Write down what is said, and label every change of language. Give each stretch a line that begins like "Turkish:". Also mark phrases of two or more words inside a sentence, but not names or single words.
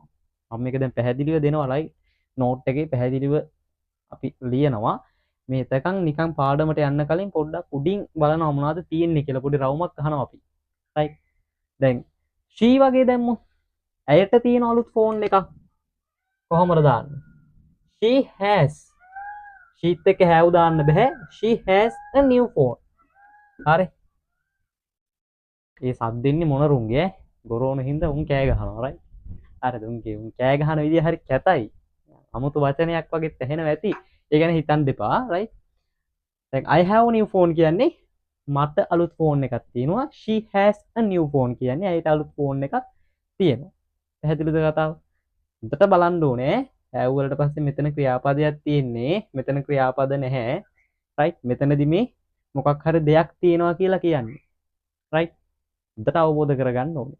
Sinhala: මම මේක දැන් පැහැදිලිව දෙනවා ලයි නෝට් එකේ පැහැදිලිව අපි ලියනවා. මේ එතකන් නිකන් පාඩමට යන්න කලින් පොඩ්ඩක් උඩින් බලනවා මොනවද තියෙන්නේ කියලා පොඩි රවුමක් අහනවා අපි. right. දැන් she වගේ දැම්මු. ඇයට තියෙන අලුත් ෆෝන් එකක් කොහොමද දාන්නේ?
English: she has.
Sinhala: sheත් එක have දාන්න බෑ.
English: she has a new phone.
Sinhala: හරි. ඒ සද්දෙන්නේ මොන රුන්ගේ ගොරෝන හින්දා උන් කෑ ගහනවා right. හරිද? උන් කෑ ගහන විදිය හරි කැතයි. අමුතු වචනයක් වගේ ඇහෙනවා ඇති. ඒ ගැන හිතන්න දෙපා right. දැන්
English: I have a new phone
Sinhala: කියන්නේ මට අලුත් ෆෝන් එකක් තියෙනවා.
English: she has a new phone
Sinhala: කියන්නේ ඇයට අලුත් ෆෝන් එකක් තියෙනවා. පැහැදිලිද කතාව? උන්ට බලන්න ඕනේ. have වලට පස්සේ මෙතන ක්‍රියාපදයක් තියෙන්නේ. මෙතන ක්‍රියාපද නැහැ. right. මෙතනදි මේ මොකක් හරි දෙයක් තියෙනවා කියලා කියන්නේ. right. උන්ට අවබෝධ කරගන්න ඕනේ.